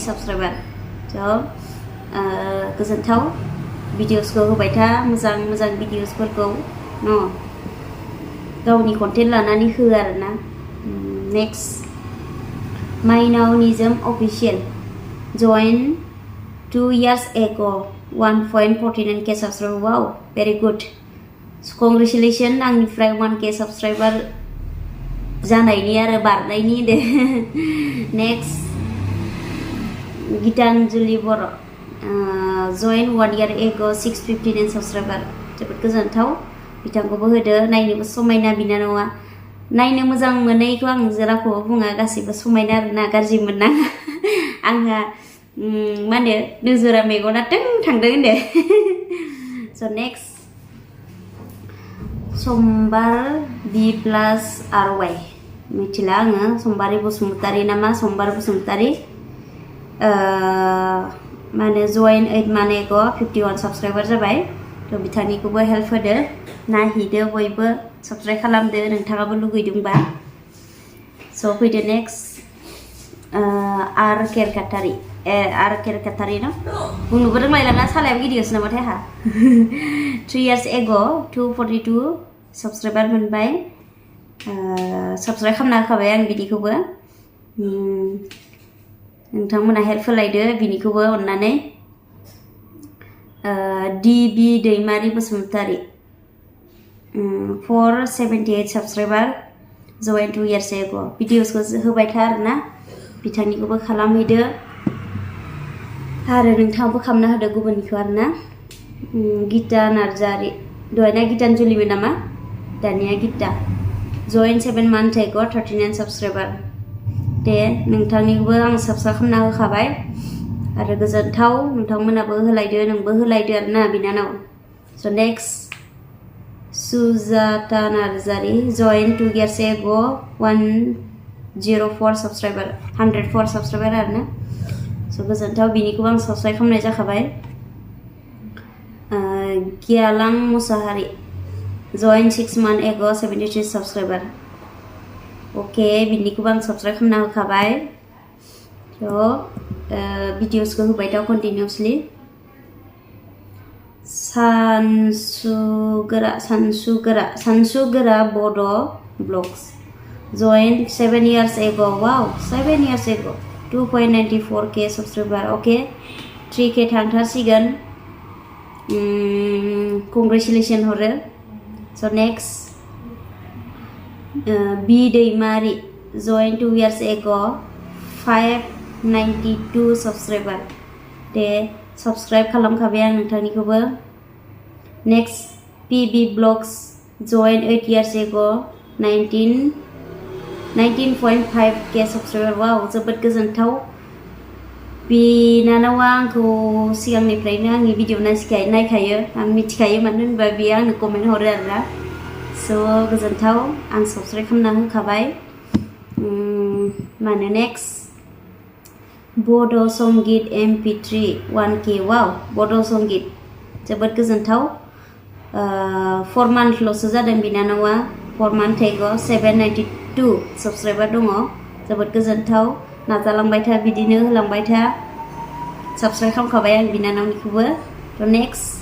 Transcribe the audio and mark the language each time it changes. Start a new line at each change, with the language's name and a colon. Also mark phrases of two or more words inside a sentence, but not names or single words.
English: subscriber so
Bodo: गोजोनथाव भिडिअसखौ होबाय था मोजां भिडिअसफोरखौ न' गावनि कन्टेन्ट लानानै हो आरोना next माइनाव निजोम
English: official join 2 years ago 1.49k subscriber wow very good congratulation
Bodo: आंनिफ्राय
English: 1k subscriber
Bodo: जानायनि आरो बारनायनि दे next गीतांजलि बर'
English: join 1 year ago 659 subscriber
Bodo: जोबोद गोजोनथाव बिथांखौबो होदो नायनोबो समायना बिनानावा नायनो मोजां मोनैखौ आं जेरावखौबो बुङा गासैबो समायना आरोना गाज्रि मोननाङा आंहा मा होनो नोजोरा मेगना टिं थांदों होनदो
English: so next
Bodo: समबार B+RY मिथिला आङो समबारी बसुमतारी नामा समबार बसुमतारी माने जइन
English: 8 month ago 51 subscriber
Bodo: जाबाय थ' बिथांनिखौबो हेल्प होदो नायहैदो बयबो साबस्क्राइब खालामदो नोंथाङाबो लुगैदोंबा स' फैदो नेक्स्ट आर केरकाटारि आर केरकाटारि न बुंनोबो रोंलायलाङा सालायाबो गिदिरसो नामाथाय आंहा
English: 3 years ago 242 subscriber
Bodo: मोनबाय साबस्क्राइब खालामना होखाबाय आं बिनिखौबो नोंथांमोना हेल्प होलायदो बिनिखौबो अननानै DB दैमारि बसुमतारि
English: 478 subscriber join 2 years ago
Bodo: भिडिअसखौ होबाय था आरोना बिथांनिखौबो खालामहैदो आरो नोंथाङाबो खालामना होदो गुबुननिखौ आरोना गीता नार्जारि दहायना गीतानजुलिमोन नामा दानिया गीता
English: join 7 month ago 39 subscriber
Bodo: दे नोंथांनिखौबो आं साबस्क्राइब खालामना होखाबाय आरो गोजोनथाव नोंथांमोनाबो होलायदो नोंबो होलायदो आरोना बिनानाव स' नेक्स्ट सुजाता नार्जारि
English: join 2 years ago 104 subscriber 104 subscriber
Bodo: आरोना स' गोजोनथाव बिनिखौबो आं साबस्क्राइब खालामनाय जाखाबाय गियालां मुसाहारि
English: join 6 month ago 73 subscriber OK
Bodo: बिनिखौबो आं साबस्क्राइब खालामना होखाबाय थ' भिडिअसखौ होबाय था कन्टिनिउसलि सानसुगोरा बड'
English: blogs join 7 years ago wow 7 years ago 2.94k subscriber OK
Bodo: 3k थांथारसिगोन
English: congratulations
Bodo: हरो स' नेक्स्ट B दैमारि
English: join 2 years ago 592 subscriber
Bodo: दे साबस्क्राइब खालामखाबाय आं नोंथांनिखौबो नेक्स्ट PB ब्लग्स
English: join 8 years ago 19.5k subscriber wow
Bodo: जोबोद गोजोनथाव बिनानावा आंखौ सिगांनिफ्रायनो आंनि भिडिअ नायखायो आं मिथिखायो मानो होनबा बियो आंनो कमेन्ट हरो आरोना स' गोजोनथाव आं साबस्क्राइब खालामना होखाबाय मानो नेक्स्ट बड' संगित MP3 1k वाव बड' संगित जोबोद गोजोनथाव 4 monthल'सो जादों बिनानावा
English: 4 month ago 792 subscriber
Bodo: दङ जोबोद गोजोनथाव नाजालांबाय था बिदिनो होलांबाय था साबस्क्राइब खालामखाबाय आं बिनानावनिखौबो थ' नेक्स्ट